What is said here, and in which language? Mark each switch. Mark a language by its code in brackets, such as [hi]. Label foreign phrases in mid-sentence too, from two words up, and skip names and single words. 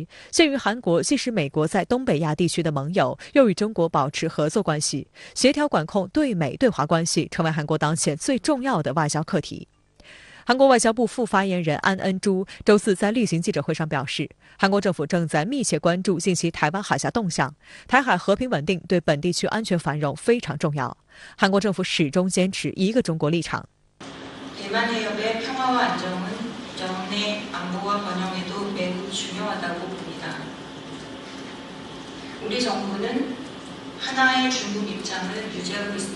[zh] 鉴于韩国既是美国在东北亚地区的盟友，又与中国保持合作关系，协调管控对美对华关系成为韩国当前最重要的外交课题。韩国外交部副发言人安恩洙周四在例行记者会上表示，韩国政府正在密切关注近期台湾海峡动向，台海和平稳定对本地区安全繁荣非常重要。韩国政府始终坚持一个中国立场。 [ko] 대만 해협의 평화와 안정은 영내 안보와 번영에도 매우 중요하다고 봅니다. 우리 정부는 하나의 중국 입장을 유지하고 있습니다.